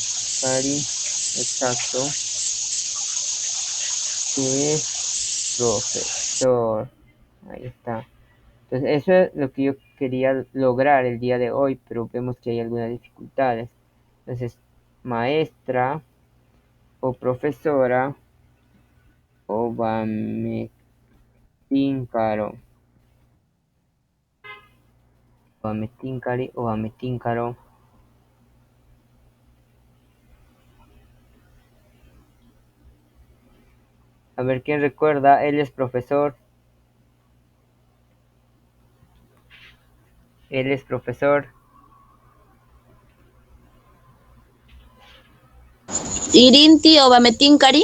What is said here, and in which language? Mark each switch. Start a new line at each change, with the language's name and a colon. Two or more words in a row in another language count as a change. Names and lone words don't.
Spanish: exacto. Es profesor. Ahí está. Entonces, eso es lo que yo quería lograr el día de hoy, pero vemos que hay algunas dificultades. Entonces, maestra o profesora o bametincaro.
Asháninka: Bametincari o bametincaro.
Spanish: A ver, ¿quién recuerda? Él es profesor. Él es profesor.
Asháninka: Irinti Obametinkari.